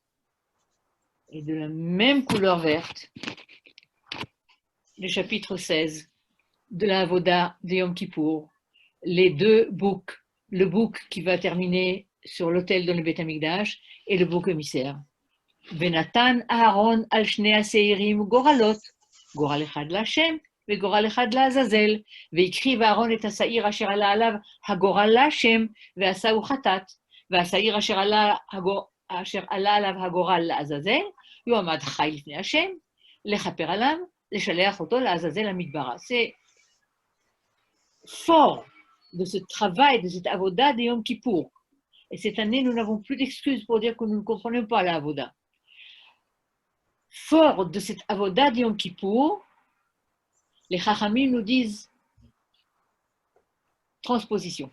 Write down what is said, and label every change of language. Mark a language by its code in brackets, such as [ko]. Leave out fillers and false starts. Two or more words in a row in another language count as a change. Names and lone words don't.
[fr] Et de la même couleur verte. Le chapitre 16 de la Avoda de Yom Kippour, les 2 boucs, le bouc qui va terminer sur l'autel dans le [he] בית המקדש [fr] et le bouc émissaire. [he] ונתן אהרן על שני שעירים גורלות, גורל אחד להשם וגורל אחד לעזאזל, והקריב אהרן את השעיר אשר עלה עליו הגורל להשם ועשהו חטאת, והשעיר אשר עלה עליו הגורל לעזאזל, יעמד חי לפני השם, לכפר עליו, לשלח אותו לעזאזל המדברה. [fr] C'est fort de ce travail, de cette avoda de Yom Kippour. Et cette année, nous n'avons plus d'excuses pour dire que nous ne comprenons pas la avoda. Fort de cette avoda de Yom Kippour, les Chachamim nous disent transposition.